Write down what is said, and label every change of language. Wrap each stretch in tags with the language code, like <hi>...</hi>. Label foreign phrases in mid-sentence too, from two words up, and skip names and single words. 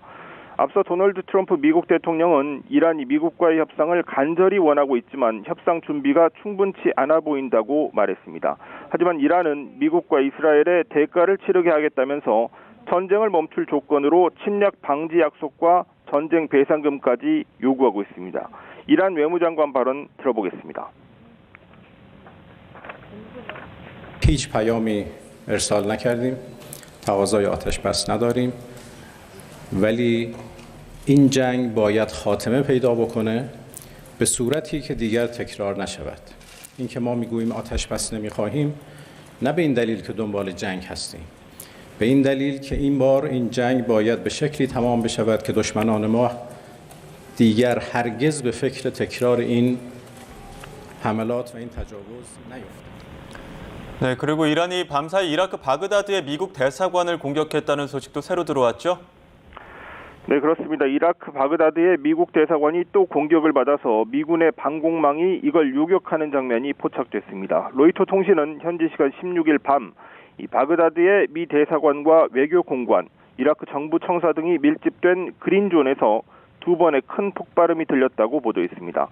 <ko>앞서 도널드 트럼프 미국 대통령은 이란이 미국과의 협상을 간절히 원하고 있지만 협상 준비가 충분치 않아 보인다고 말했습니다. 하지만 이란은 미국과 이스라엘에 대가를 치르게 하겠다면서 전쟁을 멈출 조건으로 침략 방지 약속과 전쟁 배상금까지 요구하고 있습니다. 이란 외무장관 발언 들어보겠습니다.</ko> <fa>هیچ پیامی ارسال نکردیم، تقاضای آتش بس نداریم، ولی این جنگ باید خاتمه پیدا بکنه به صورتی که دیگر تکرار نشود. اینکه ما میگوییم آتش بس نمیخواهیم نه به این دلیل که دنبال جنگ هستیم، به این دلیل که این بار این جنگ باید به شکلی تمام بشود که دشمنان ما دیگر هرگز به فکر تکرار این حملات و این تجاوز نیفتند.</fa> <ko>네, 그리고 이란이 밤사이 이라크 바그다드의 미국 대사관을 공격했다는 소식도 새로 들어왔죠? 네, 그렇습니다. 이라크 바그다드의 미국 대사관이 또 공격을 받아서 미군의 방공망이 이걸 요격하는 장면이 포착됐습니다. 로이터 통신은 현지 시간 16일 밤 이 바그다드의 미 대사관과 외교 공관, 이라크 정부 청사 등이 밀집된 그린존에서 두 번의 큰 폭발음이 들렸다고 보도했습니다.</ko>